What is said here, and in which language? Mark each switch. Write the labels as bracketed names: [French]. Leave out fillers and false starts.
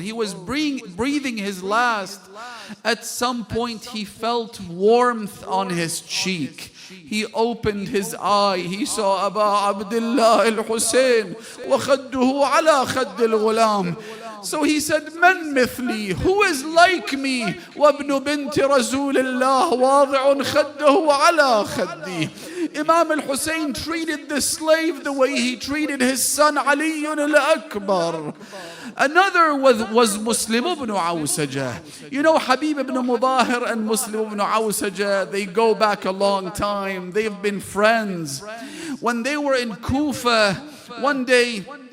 [English] He was breathing his last. At some point he felt warmth on his cheek. He opened his eye. He saw Aba Abdullah al-Hussein [Arabic] wa khadduhu ala khadd al-ghulam. [English] So he said, [Arabic] Man mithli, [English] who is like me? [Arabic] وابن بنت رسول الله واضع خده على خدي. [English] Imam al-Hussein treated the slave the way he treated his son Ali al-Akbar. Another was Muslim ibn Awsaja. You know, Habib ibn Mudahir and Muslim ibn Awsaja, they go back a long time. They've been friends. When they were in Kufa, one day,